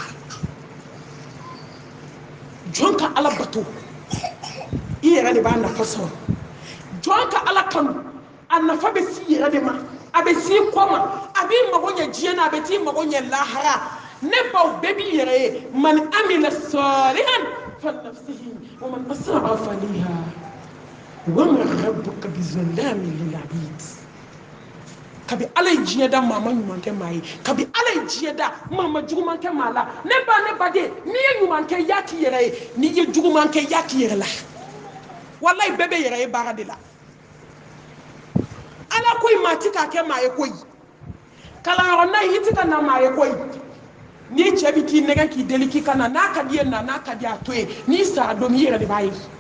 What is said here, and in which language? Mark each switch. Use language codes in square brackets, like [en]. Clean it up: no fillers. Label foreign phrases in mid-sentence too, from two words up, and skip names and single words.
[bm] jɔn ka ala bato i yɛrɛ de b'a nafa sɔrɔ jɔn ka ala kanu a nafa bɛ s'i yɛrɛ de ma a bɛ s'i kɔ ma a b'i mago ɲɛ diɲɛ na a bɛ t'i mago ɲɛ lahara ne baw bɛɛ b'i yɛrɛ ye [ar] من عمل صالحا فلنفسه ومن أساء فعليها وما ربك بظلام للعبيد [bm] kabi ala ye diɲɛ da maa ma ɲuman kɛ maa ye kabi ala ye diɲɛ da maa ma juguman kɛ maa la ne ba de n'i ye ɲuman kɛ y'a k'i yɛrɛ ye n'i ye juguman kɛ y'a k'i yɛrɛ la walahi bɛɛ bɛ yɛrɛ ye baara de la ala koyi maa ti k'a kɛ maa ye koyi kalanyɔrɔ n'a ye i ti ka na maa ye koyi n'i cɛ bi k'i nɛgɛ k'i deli k'i ka na n'a ka di ye na n'a ka di a to ye n'i sara don i yɛrɛ de b'a ye